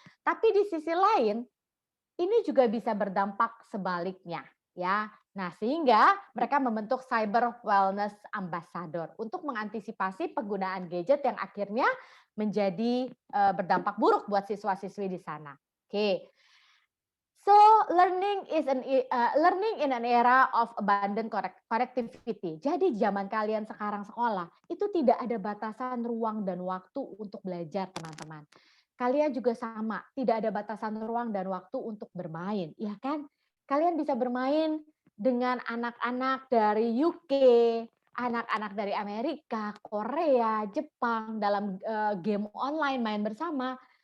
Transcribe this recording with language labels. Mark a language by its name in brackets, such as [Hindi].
[Indonesian] Tapi di sisi lain ini juga bisa berdampak sebaliknya ya. Nah, sehingga mereka membentuk Cyber Wellness Ambassador untuk mengantisipasi penggunaan gadget yang akhirnya menjadi berdampak buruk buat siswa-siswi di sana. Oke. [English] So learning in an era of abundant connectivity. [Indonesian] Jadi zaman kalian sekarang sekolah itu tidak ada batasan ruang dan waktu untuk belajar, teman-teman. Kalian juga sama, tidak ada batasan ruang dan waktu untuk bermain, ya kan? Kalian bisa bermain dengan anak-anak dari UK, anak-anak dari Amerika, Korea, Jepang dalam game online main bersama.